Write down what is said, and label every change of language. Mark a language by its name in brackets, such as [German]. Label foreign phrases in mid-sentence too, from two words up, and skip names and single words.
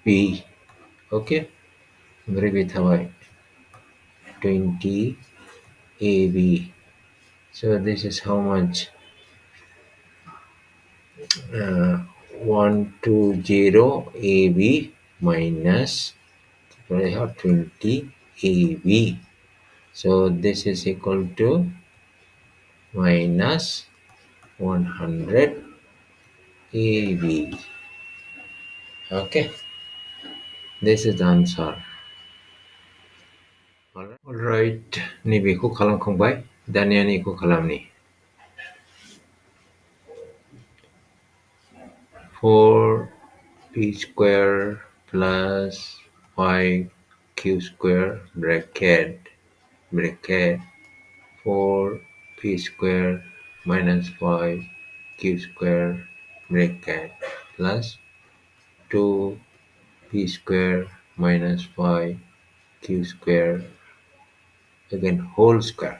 [Bodo] Okay, ओमफ्राय बे थाबाय 20ab. [English] So this is how much 120ab minus I have 20 AB. So this is equal to minus 100 AB. Okay, this is the answer. [Bodo] Alright, ni beखौ खालामखांबाय. दानिया निखौ खालामनि. [English] 4p square plus 5q square bracket 4p square minus 5q square bracket plus 2p square minus 5q square again whole square.